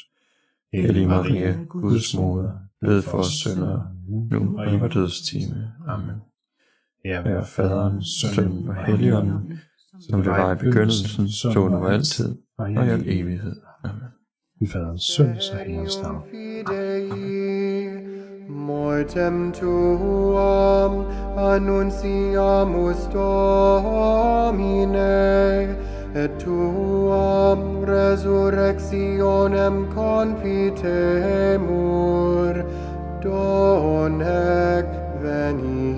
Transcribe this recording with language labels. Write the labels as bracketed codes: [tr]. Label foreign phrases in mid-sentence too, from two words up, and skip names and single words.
[da] Hellige Maria, Guds moder, bed for os syndere, nu og i vor dødstime. Amen. Ære faderen, sønnen og helligånden, som det var i begyndelsen, så nu og altid, og i al evighed. Amen. I faderens, søns og helligåndens navn. [la] Mortem tuam annunciamus Domine, et tuam resurrectionem confitemur, donec veni.